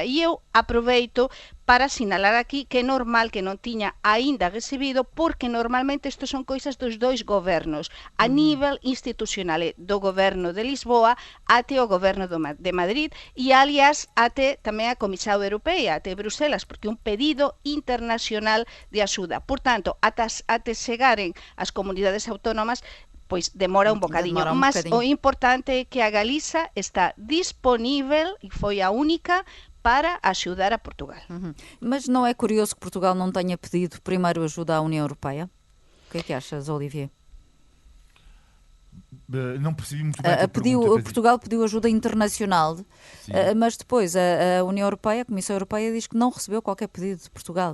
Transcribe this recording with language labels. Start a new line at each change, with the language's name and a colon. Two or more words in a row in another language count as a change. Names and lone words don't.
Galician: E eu aproveito para sinalar aquí que é normal que non tiña aínda recibido, porque normalmente isto son coisas dos dois gobernos, a nivel institucional, do goberno de Lisboa até o goberno de Madrid, e aliás até tamén a Comisión Europea, até Bruselas, porque un pedido internacional de axuda. Por tanto, até chegaren as comunidades autónomas, pois demora un bocadiño, mas o importante é que a Galiza está disponível, e foi a única, para axudar a Portugal.
Portuguese: Mas não é curioso que Portugal não tenha pedido primeiro ajuda à União Europeia? O que é que achas, Olivier? Não percebi muito bem Portugal pediu ajuda internacional, mas depois a União Europeia, a Comissão Europeia, diz que não recebeu qualquer pedido de Portugal.